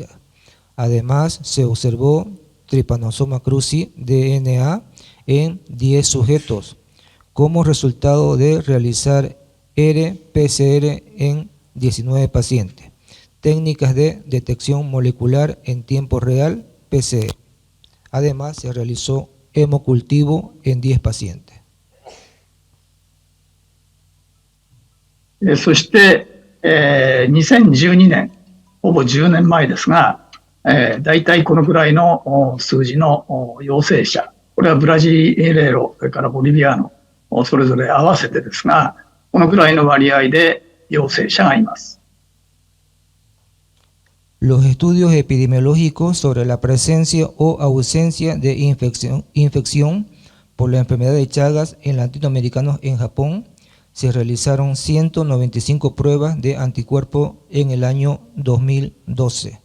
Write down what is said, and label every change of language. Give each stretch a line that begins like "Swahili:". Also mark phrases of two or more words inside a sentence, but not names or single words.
Spanish: Además, se observó Trypanosoma cruzi DNA en 10 sujetos como resultado de realizar RT-PCR en 19 pacientes. Técnicas de detección molecular en tiempo real, PCR. Además, se realizó hemocultivo en 10 pacientes.
Japanese: そして、2012年、ほぼ10年前ですが、大体このくらいの数字の陽性者、これはブラジレロ、それからボリビアのそれぞれ合わせてですが、このくらいの割合で陽性者がいます。
Spanish: Los estudios epidemiológicos sobre la presencia o ausencia de infección por la enfermedad de Chagas en latinoamericanos en Japón se realizaron 195 pruebas de anticuerpos en el año 2012.